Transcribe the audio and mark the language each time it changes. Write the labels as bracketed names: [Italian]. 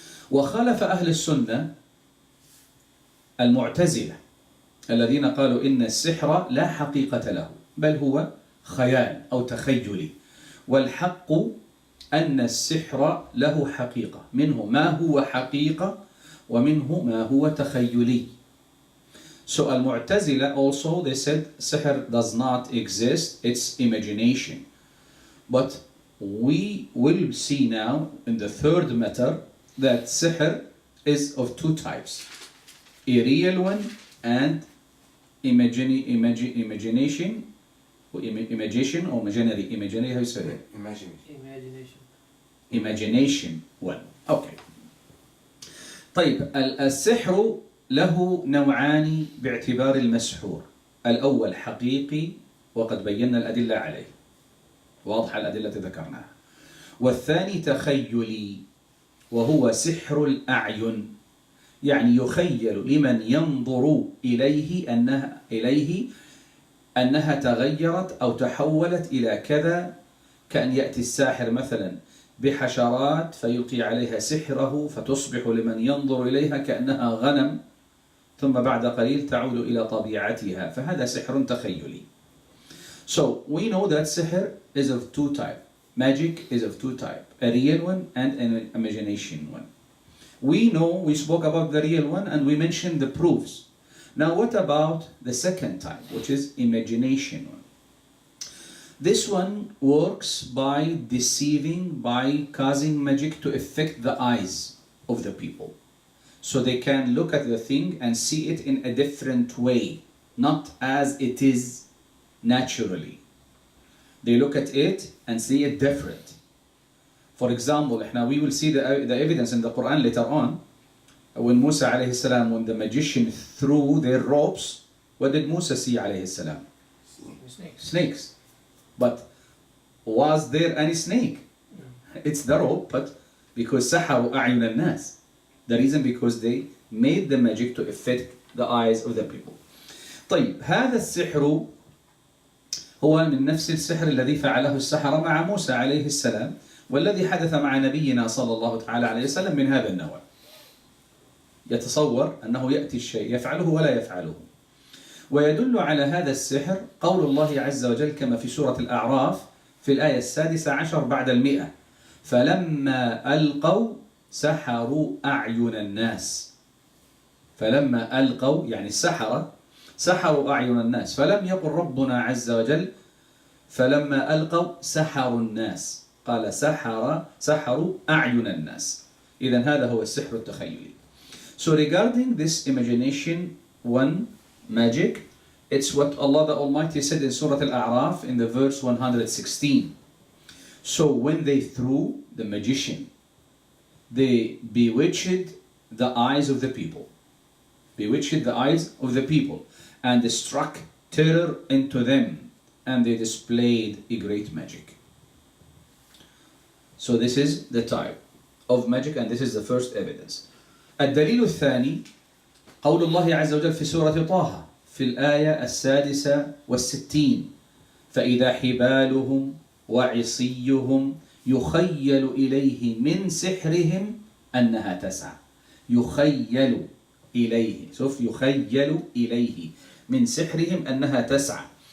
[Arabic] وخالف أهل السنة المعتزلة الذين قالوا إن السحر لا حقيقة له بل هو خيال أو تخيلي، والحق أن السحر له حقيقة، منه ما هو حقيقة ومنه ما هو تخيلي. [English] So المعتزلة also they said sihr does not exist, it's imagination. But we will see now in the third matter that sihr is of two types, a real one and imagination or imaginary, how you say it? Imagination one. Okay. [Arabic] طيب السحر له نوعان باعتبار المسحور، الأول حقيقي وقد بينا الأدلة عليه، واضحة الأدلة ذكرناها، والثاني تخيلي وهو سحر الأعين، يعني يخيل لمن ينظر إليه أنها تغيرت أو تحولت إلى كذا، كأن يأتي الساحر مثلا بحشرات فيلقي عليها سحره فتصبح لمن ينظر إليها كأنها غنم، ثم بعد قليل تعود إلى طبيعتها، فهذا سحر تخيلي. [English] So we know that sihr is of two types. Magic is of two types, a real one and an imagination one. We spoke about the real one and we mentioned the proofs. Now what about the second type, which is imagination one? This one works by deceiving, by causing magic to affect the eyes of the people. So they can look at the thing and see it in a different way, not as it is naturally. They look at it and see it different. For example, we will see the evidence in the Quran later on. When Musa alayhi salam, when the magician threw their ropes, what did Musa see alayhi salam? Snakes. But was there any snake? No. It's the rope, but because [Arabic] سحروا أعين الناس. [English] The reason because they made the magic to affect the eyes of the people. [Arabic] طيب هذا السحر هو من نفس السحر الذي فعله السحرة مع موسى عليه السلام، والذي حدث مع نبينا صلى الله تعالى عليه وسلم من هذا النوع. يتصور أنه يأتي الشيء يفعله ولا يفعله. ويدل على هذا السحر قول الله عز وجل كما في سورة الأعراف في الآية 16 بعد 100: فلما ألقوا سحروا أعين الناس. فلما ألقوا يعني السحرة سحروا أعين الناس، فلم يقل ربنا عز وجل فلما ألقوا سحروا الناس، قال سحروا أعين الناس. إذن هذا هو السحر التخيلي. [English] So regarding this imagination one, magic, it's what Allah the Almighty said in Surah Al-A'raf in the verse 116. So when they threw the magician, they bewitched the eyes of the people. Bewitched the eyes of the people and struck terror into them, and they displayed a great magic. So this is the type of magic, and this is the first evidence. [Arabic] الدليل الثاني قول الله عز وجل في سورة طه في الآية 66: فإذا حبالهم وعصيهم يخيل إليه من سحرهم أنها تسعى. يخيل إليه، شوف يخيل إليه من سحرهم أنها تسعى.